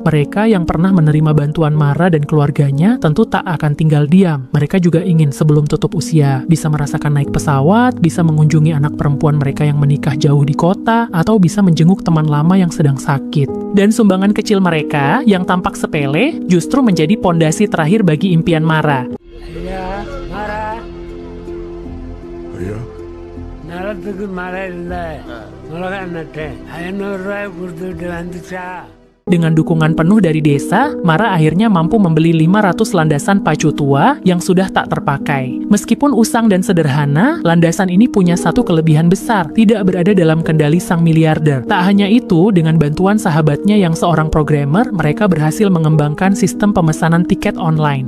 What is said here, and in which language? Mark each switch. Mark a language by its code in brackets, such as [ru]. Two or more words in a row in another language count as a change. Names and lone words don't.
[id] Mereka yang pernah menerima bantuan Mara dan keluarganya tentu tak akan tinggal diam. Mereka juga ingin sebelum tutup usia bisa merasakan naik pesawat, bisa mengunjungi anak perempuan mereka yang menikah jauh di kota, atau bisa menjenguk teman lama yang sedang sakit. Dan sumbangan kecil mereka yang tampak sepele justru menjadi pondasi terakhir bagi impian Mara. [ta] ஐயா மாறா ஐயா நிலத்துக்கு மழை இல்லை மிளகா நட்டேன் 500 ரூபாய் கொடுத்துட்டு வந்துச்சா. [id] Dengan dukungan penuh dari desa, Mara akhirnya mampu membeli 500 landasan pacu tua yang sudah tak terpakai. Meskipun usang dan sederhana, landasan ini punya satu kelebihan besar, tidak berada dalam kendali sang miliarder. Tak hanya itu, dengan bantuan sahabatnya yang seorang programmer, mereka berhasil mengembangkan sistem pemesanan tiket online.